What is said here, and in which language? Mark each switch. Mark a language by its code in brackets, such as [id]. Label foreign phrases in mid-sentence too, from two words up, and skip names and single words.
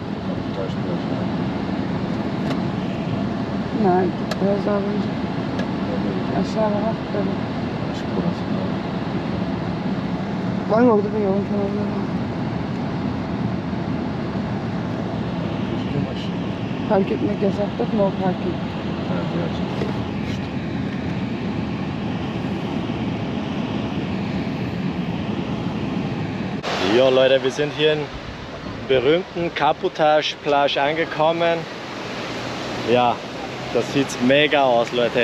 [tr] Nein, biraz daha önce. Aşağı bak. Var orada bir yolun kenarında var. Park etmek yasaktır, [en] no parking. [de] Jo Leute, wir sind hier in berühmten Kaputaj-Plage angekommen. Ja, das sieht mega aus, Leute.